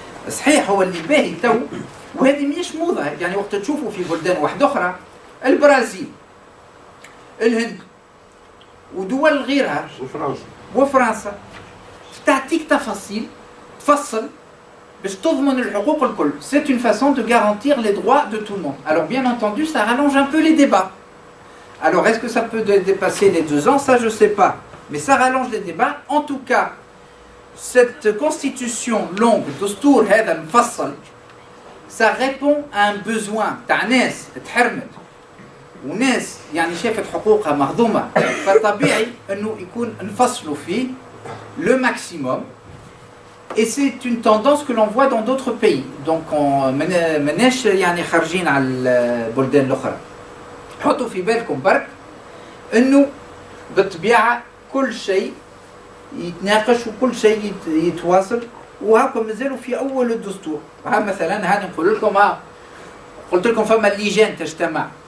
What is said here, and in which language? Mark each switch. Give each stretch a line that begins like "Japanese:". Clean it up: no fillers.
Arabic: صحيح هو اللي باهي تو، وهذه مش موضه. يعني وقت تشوفوا في بلدان واحده اخرى، البرازيل، الهند، ودول غيرها وفرنسا تعطيك تفاصيل تفصل باش تضمن الحقوق الكل.
French: C'est une façon de garantir les droits de tout le monde. Alors bien entendu, ça rallonge un peu les débats. Alors est-ce que ça peut dépasser les 2 ans? Ça je sais pas. Mais ça rallonge les débats. En tout cas, cette constitution longue,
Arabic: دستور هذا المفصل,
French: ça répond à un besoin
Arabic: تاع ناس تحرمت وناس يعني شافت حقوقها مهضومة، فطبيعي انه يكون نفصلوا فيه
French: le maximum. Et c'est une tendance que l'on voit dans d'autres pays.
Arabic: Donc مناش يعني خارجين على البلدان الاخرى. حطوا في بالكم برك انه بالطبيعه كل شيء يتناقش وكل شيء يتواصل، وهاكم مازالوا في اول الدستور. ها مثلا هاني نقول لكم، قلت لكم فما اللجان تجتمع.